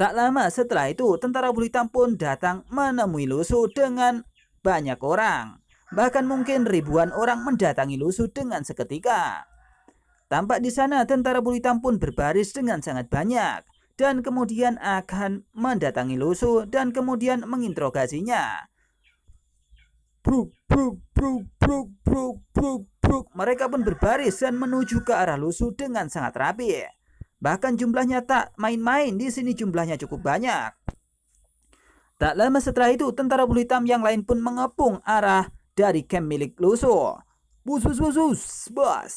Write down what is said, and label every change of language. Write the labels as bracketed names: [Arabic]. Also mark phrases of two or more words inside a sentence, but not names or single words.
[Indonesian] Tak lama setelah itu, tentara bulu hitam pun datang menemui Lusu dengan banyak orang. Bahkan mungkin ribuan orang mendatangi Lusu dengan seketika. Tampak di sana tentara bulu hitam pun berbaris dengan sangat banyak dan kemudian akan mendatangi Lusu dan kemudian menginterogasinya. Bruk, bruk, bruk, bruk, bruk, bruk, bruk. Mereka pun berbaris dan menuju ke arah Lusu dengan sangat rapi. Bahkan jumlahnya tak main-main, di sini jumlahnya cukup banyak. Tak lama setelah itu, tentara bulu hitam yang lain pun mengepung arah dari camp milik Lusu. Bus, bus, bus, bus, bus.